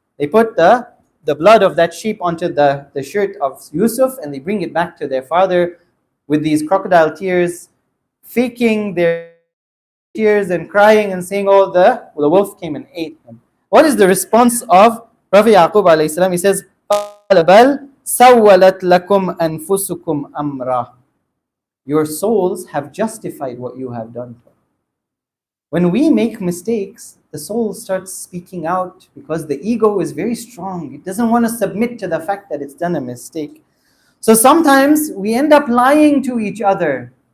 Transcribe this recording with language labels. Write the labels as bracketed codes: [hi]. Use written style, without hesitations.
[en] They put the blood of that sheep onto the shirt of Yusuf, and they bring it back to their father with these crocodile tears, faking their tears and crying and saying, oh, the wolf came and ate them. What is the response of Prophet Yaqub alayhi salam? He says, [ar] بَلْ سَوَّلَتْ لَكُمْ أَنفُسُكُمْ أَمْرًا. [en] Your souls have justified what you have done. When we make mistakes, the soul starts speaking out because the ego is very strong. It doesn't want to submit to the fact that it's done a mistake. So sometimes we end up lying to each other.